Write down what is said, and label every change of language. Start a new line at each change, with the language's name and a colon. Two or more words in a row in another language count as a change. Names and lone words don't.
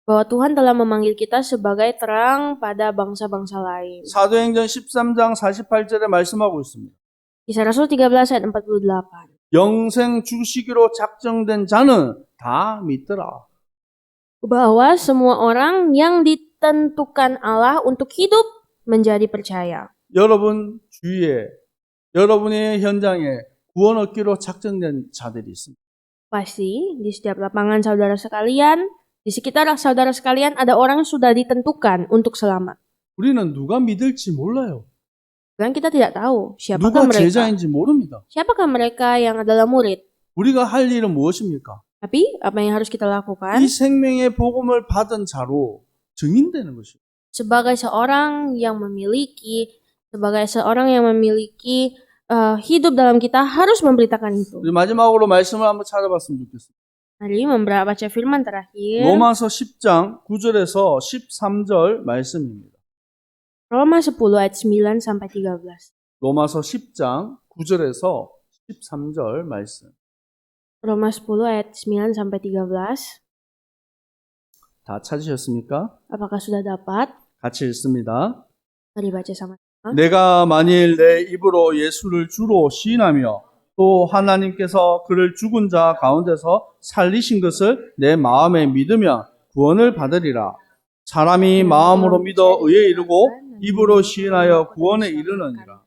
Indonesian: bahwa Tuhan telah memanggil kita sebagai terang pada bangsa-bangsa lain.
Korean: 사도행전 13장 48절에 말씀하고 있습니다.
Indonesian: Kisah Rasul 13 ayat 48.
Korean: 영생 주시기로 작정된 자는 다 믿더라.
Indonesian: Bahwa semua orang yang ditentukan Allah untuk hidup menjadi percaya.
Korean: 여러분 주위에, 여러분의 현장에 구원 얻기로 작정된 자들이 있습니다.
Indonesian: Pasti di setiap lapangan saudara sekalian, di sekitar saudara sekalian ada orang yang sudah ditentukan untuk selamat.
Korean: 우리는 누가 믿을지 몰라요.
Indonesian: Dan kita tidak tahu
Korean: 누가
Indonesian: siapakah mereka.
Korean: 제자인지 모릅니다.
Indonesian: Siapakah mereka yang adalah murid?
Korean: 우리가 할 일은 무엇입니까?
Indonesian: Tapi apa yang harus kita lakukan?
Korean: 이 생명의 복음을 받은 자로 증인되는 것이에요.
Indonesian: Sebagai seorang yang memiliki hidup dalam kita harus memberitakan itu.
Korean: 우리 마지막으로 말씀을 한번 찾아봤으면 좋겠어요.
Indonesian: Mari membaca firman terakhir.
Korean: 로마서 10장 9절에서 13절 말씀입니다.
Indonesian: Roma 10 ayat 9 sampai 13.
Korean: 로마서 10장 9절에서 13절 말씀.
Indonesian: Roma 10 ayat 9 sampai 13.
Korean: 다 찾으셨습니까?
Indonesian: Apakah sudah dapat?
Korean: 같이 읽습니다.
Indonesian: Mari baca sama-sama.
Korean: 내가 만일 내 입으로 예수를 주로 시인하며 또 하나님께서 그를 죽은 자 가운데서 살리신 것을 내 마음에 믿으면 구원을 받으리라. 사람이 마음으로 믿어 의에 이르고 입으로 시인하여 구원에 이르느니라.